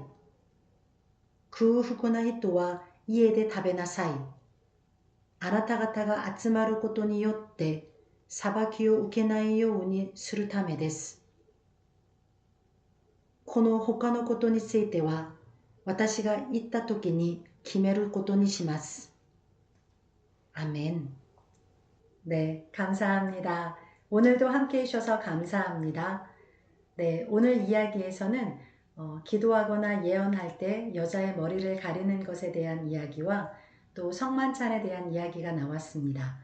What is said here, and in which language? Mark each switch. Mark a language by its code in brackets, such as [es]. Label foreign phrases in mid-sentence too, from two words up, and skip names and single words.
[ja] 空腹な人は家で食べなさい。あなた方が集まることによって、 裁きを受けないようにするためです。この他のことについては、私が言った時に決めることにします。아멘. [ko] 네, 감사합니다. 오늘도 함께 해주셔서 감사합니다. 네, 오늘 이야기에서는 기도하거나 예언할 때 여자의 머리를 가리는 것에 대한 이야기와 또 성만찬에 대한 이야기가 나왔습니다.